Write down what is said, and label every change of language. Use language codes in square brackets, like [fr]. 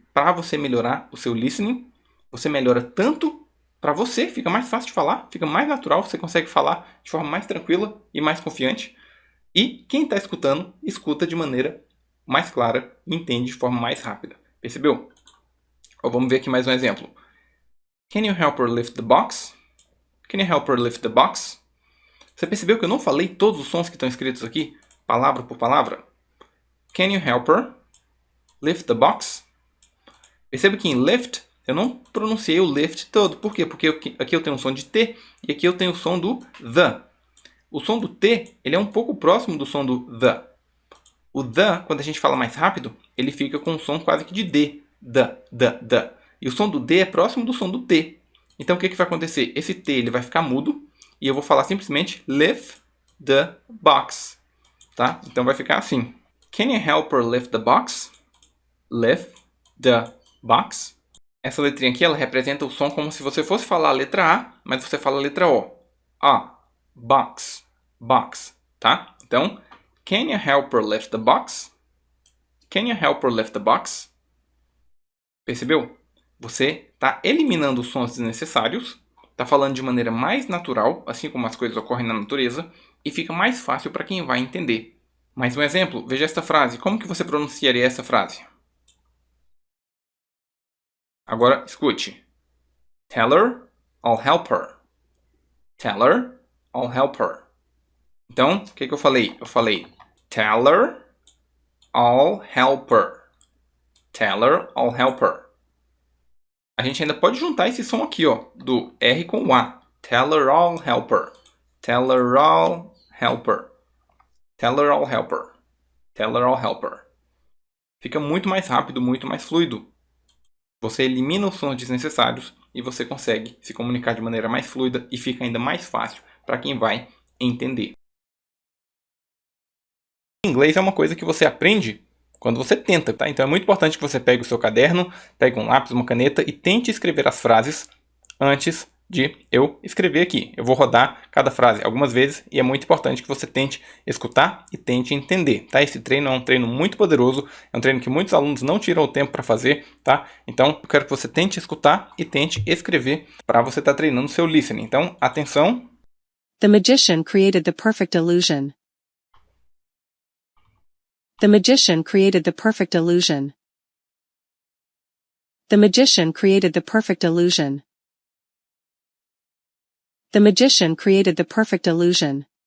[pt] Para você melhorar o seu listening, você melhora tanto para você, fica mais fácil de falar, fica mais natural, você consegue falar de forma mais tranquila e mais confiante. E quem está escutando, escuta de maneira mais clara e entende de forma mais rápida. Percebeu? Ou vamos ver aqui mais um exemplo. [en] Can you help her lift the box? Can you help her lift the box? [pt] Você percebeu que eu não falei todos os sons que estão escritos aqui, palavra por palavra? [en] Can you help her lift the box? [pt] Perceba que em lift eu não pronunciei o lift todo. Por quê? Porque aqui eu tenho um som de T e aqui eu tenho o som do the. O som do T ele é um pouco próximo do som do the. O the, quando a gente fala mais rápido, ele fica com um som quase que de D. The. E o som do D é próximo do som do T. Então o que vai acontecer? Esse T ele vai ficar mudo e eu vou falar simplesmente [en] lift the box. [pt] Tá? Então vai ficar assim. [en] Can you help her lift the box? Lift the box. [pt] Essa letrinha aqui ela representa o som como se você fosse falar a letra A, mas você fala a letra O. [en] A, box, box, tá? [pt] Então, [en] can you help her lift the box? Can you help her lift the box? [pt] Percebeu? Você está eliminando os sons desnecessários, está falando de maneira mais natural, assim como as coisas ocorrem na natureza, e fica mais fácil para quem vai entender. Mais um exemplo, veja esta frase. Como que você pronunciaria essa frase? Agora, escute. [en] Tell her, I'll help her. Tell her, I'll help her. [pt] Então, o que eu falei? Eu falei, [en] tell her, I'll help her. Tell her, I'll help her. [pt] A gente ainda pode juntar esse som aqui, ó, do R com o A. [en] Tell her, I'll help her. Tell her, I'll help her. Tell her, I'll help her. Tell her, I'll help her. [pt] Fica muito mais rápido, muito mais fluido. Você elimina os sons desnecessários e você consegue se comunicar de maneira mais fluida e fica ainda mais fácil para quem vai entender. Inglês é uma coisa que você aprende quando você tenta, tá? Então é muito importante que você pegue o seu caderno, pegue um lápis, uma caneta e tente escrever as frases antes de eu escrever aqui. Eu vou rodar cada frase algumas vezes e é muito importante que você tente escutar e tente entender, tá? Esse treino é um treino muito poderoso, é um treino que muitos alunos não tiram o tempo para fazer, tá? Então, eu quero que você tente escutar e tente escrever para você estar treinando seu listening. Então, atenção. [en] The magician created the perfect illusion. The magician created the perfect illusion. The magician created the perfect illusion. The magician created the perfect illusion.